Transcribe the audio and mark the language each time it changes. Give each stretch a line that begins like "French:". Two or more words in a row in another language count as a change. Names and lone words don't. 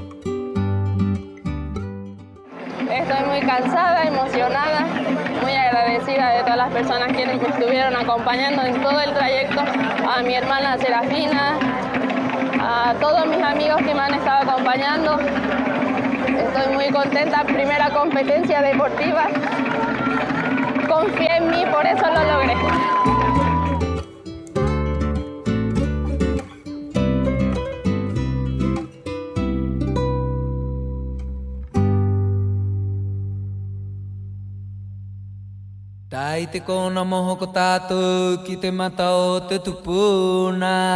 Spanish: Estoy muy cansada, emocionada, muy agradecida agradecida de todas las personas que me estuvieron acompañando en todo el trayecto, a mi hermana Serafina, a todos mis amigos que me han estado acompañando. Estoy muy contenta, primera competencia deportiva. Confié en mí, por eso lo logré.
Māori: Taite kona moho ko tātou ki te mata o te tupuna.